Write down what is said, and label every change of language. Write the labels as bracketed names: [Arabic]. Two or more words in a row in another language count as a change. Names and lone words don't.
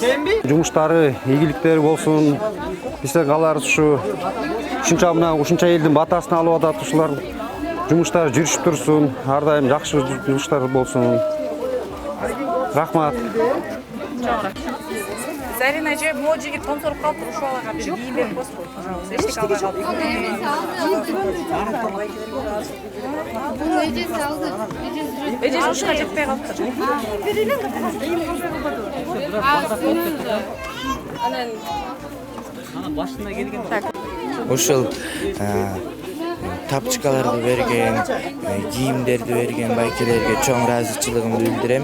[Kyrgyz] Жумуштары, ийгиликтери болсун. Бизден каларыбыз ушунча мына ушунча элдин батасын алып атат ушулар. Жумуштары жүрүшүп турсун, ар дайым жакшы жумуштар болсун. Рахмат. Зарина эже, могу жигит томсоруп калыптыр, ушул балага бир кийим берип койсун, пожалуйста. Эчтеке албай калдым. Буну эжеси алды. Ecesi Эже ушуга жетпей калыптыр. Ошол тапчыкаларды берген, кийимдерди берген байкелерге чоң ыраазычылыгымды билдирем.